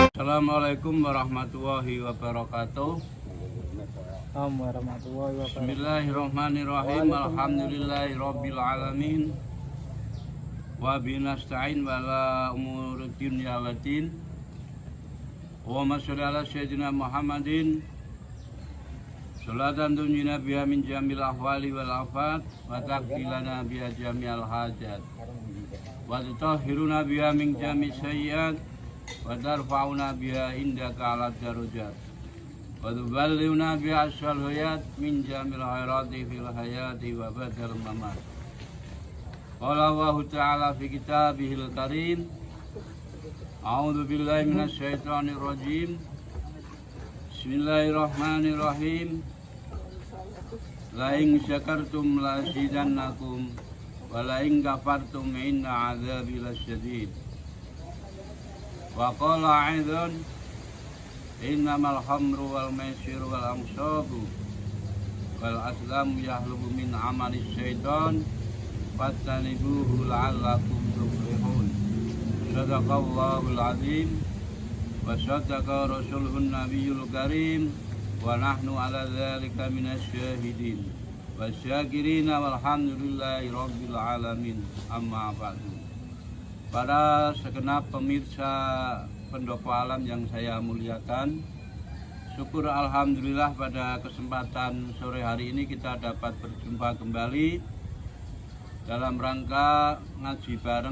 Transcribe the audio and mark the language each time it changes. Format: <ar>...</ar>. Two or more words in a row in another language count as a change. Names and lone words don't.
<ar>السلام عليكم ورحمة الله وبركاته بسم الله الرحمن الرحيم. الحمد لله رب العالمين. وبه نستعين على أمور الدنيا والدين. وصل على سيدنا محمد. صلاة تنجينا بها من جميع الأهوال والآفات وتقضي لنا بها جميع الحاجات. وتطهرنا بها من جميع السيئات وترفعنا بها عندك أعلى الدرجات. وتبلغنا بها أقصى الغايات من جميع الخيرات في الحياة وبعد الممات. قال الله تعالى في كتابه الكريم. أعوذ بالله من الشيطان الرجيم. بسم الله الرحمن الرحيم. لئن شكرتم لأزيدنكم ولئن كفرتم إن عذابي لشديد. وقال أيضا إنما الخمر والميسر والأنصاب والأزلام رجس من عمل الشيطان فاجتنبوه لعلكم تفلحون. صدق الله العظيم وصدق رسوله النبي الكريم ونحن على ذلك من الشاهدين والشاكرين والحمد لله رب العالمين. أما بعد.</ar> <id>Para segenap pemirsa pendopo alam yang saya muliakan, syukur alhamdulillah pada kesempatan sore hari ini kita dapat berjumpa kembali dalam rangka ngaji bareng.</id>